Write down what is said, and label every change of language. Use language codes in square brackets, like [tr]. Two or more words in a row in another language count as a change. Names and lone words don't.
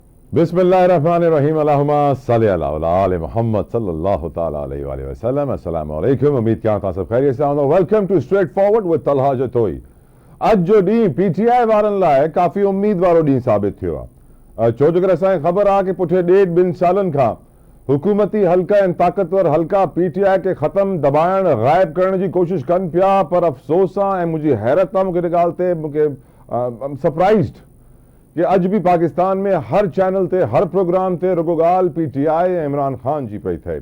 [ar] بسم الله الرحمن الرحيم اللهم صل على آل محمد صلى الله تعالى عليه وسلم. السلام عليكم. [sd] उम्मीद क्या तव्हां सभु खैरियत सां हूंदो। [en] Welcome to Straight Forward with Talha Jatoi. [sd] अॼु जो ॾींहुं पीटीआई वारनि लाइ काफ़ी उम्मीद वारो ॾींहुं साबित थियो आहे, छो जो असांखे ख़बर आहे कि पुठे 1.5-2 सालनि खां हुकूमती हल्का ऐं ताक़तवर हल्का पीटीआई खे ख़त्म दबाइण गाइब करण जी कोशिश कनि पिया। पर अफ़सोस आहे ऐं मुंहिंजी हैरत आहे मूंखे ॻाल्हि ते मूंखे सरप्राइज़्ड कि अॼु बि पाकिस्तान में हर चैनल ते हर प्रोग्राम ते रुगो ॻाल्हि पीटीआई ऐं इमरान ख़ान जी पई थिए।